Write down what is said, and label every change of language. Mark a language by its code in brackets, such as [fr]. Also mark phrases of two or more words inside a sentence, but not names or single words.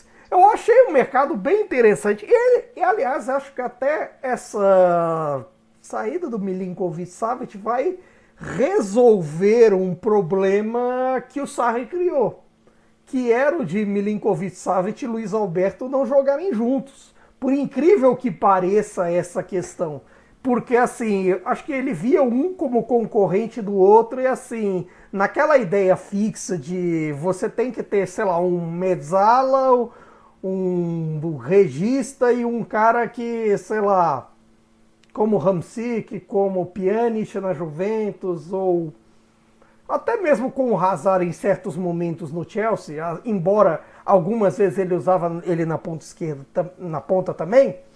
[pt] Eu achei o mercado bem interessante. E aliás, acho que até essa saída do Milinkovic-Savic vai resolver um problema que o Sarri criou, que era o de Milinkovic-Savic e Luiz Alberto não jogarem juntos. Por incrível que pareça essa questão. Porque, assim, acho que ele via um como concorrente do outro e, assim, naquela ideia fixa de você tem que ter, sei lá, um mezzala, um regista e um cara que, sei lá, como Hamsik, como Pjanic na Juventus, ou até mesmo com o Hazard em certos momentos no Chelsea, embora algumas vezes ele usava ele na ponta esquerda, na ponta também.